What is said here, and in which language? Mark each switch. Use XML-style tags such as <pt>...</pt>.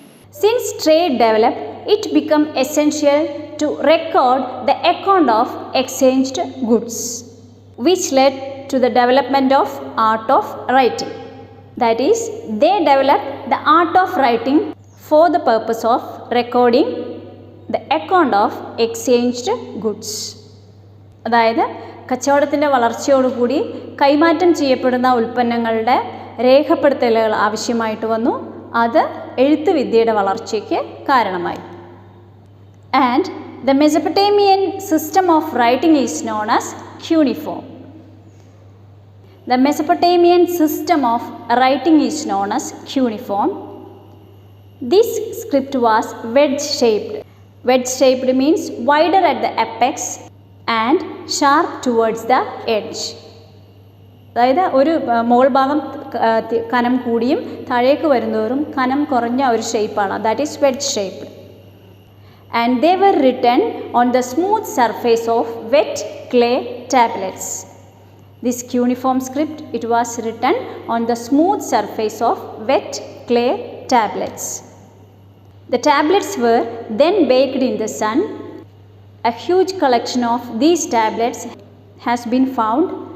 <en>Since trade developed, it became essential to record the account of exchanged goods, which led to the development of art of writing. That is, they developed the art of writing for the purpose of recording the account of exchanged goods.</en> <ml>അതായത് കച്ചവടത്തിൻ്റെ വളർച്ചയോടുകൂടി കൈമാറ്റം ചെയ്യപ്പെടുന്ന ഉൽപ്പന്നങ്ങളുടെ രേഖപ്പെടുത്തലുകൾ ആവശ്യമായിട്ട് വന്നു. അത് എഴുത്തുവിദ്യയുടെ വളർച്ചയ്ക്ക് കാരണമായി.</ml> <en>And the Mesopotamian system of writing is known as cuneiform. The Mesopotamian system of writing is known as cuneiform. This script was wedge-shaped. Wedge-shaped means wider at the apex and sharp towards the edge.</en> <ml>അതായത് ഒരു മോൾ ഭാഗം കനം കൂടിയും താഴേക്ക് വരുന്നതോറും കനം കുറഞ്ഞ ഒരു ഷേപ്പാണ്.</ml> <en>That is wedge shaped. And they were written on the smooth surface of wet clay tablets. This cuneiform script, it was written on the smooth surface of wet clay tablets. The tablets were then baked in the sun. A huge collection of these tablets has been found.</en>